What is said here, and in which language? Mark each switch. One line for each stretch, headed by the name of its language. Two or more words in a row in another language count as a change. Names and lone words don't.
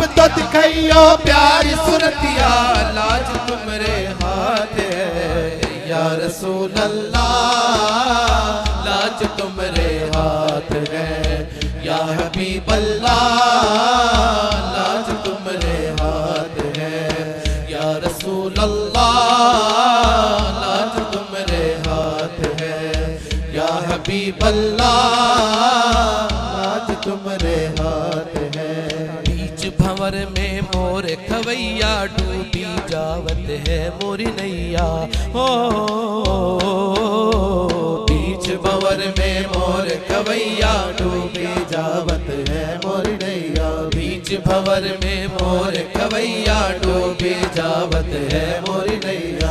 Urdu: تو دکھائیو پیاری صورتیا، لاج تمہارے ہاتھ ہے،
Arabic: یا رسول اللہ
Urdu: لاج تمہارے ہاتھ ہے،
Arabic: یا حبیب اللہ
Urdu: لاج تمہارے ہاتھ ہے،
Arabic: یا رسول اللہ
Urdu: لاج تمہارے ہاتھ ہے،
Arabic: یا حبیب اللہ
Urdu: لاج تمہارے ہاتھ ہے.
Awadhi: भंवर में मोर खवैया डूबी जावत है मोरी नैया हो बीच भंवर में मोर खवैया डूबी जावत है मोरी नैया बीच भंवर में मोर खवैया डूबी जावत है मोरी नैया